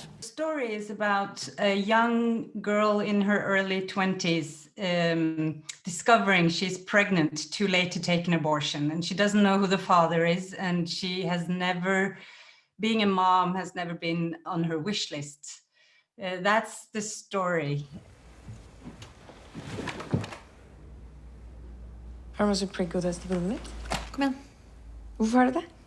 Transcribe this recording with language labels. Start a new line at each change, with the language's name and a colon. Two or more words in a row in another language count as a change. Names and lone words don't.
English: The story is about a young girl in her early 20s discovering she's pregnant too late to take an abortion, and she doesn't know who the father is, and she has never, being a mom has never been on her wish list. That's the story.
Norwegian: Har du masse preggo-test i blodet ditt? Kom igjen. Hvorfor er det det?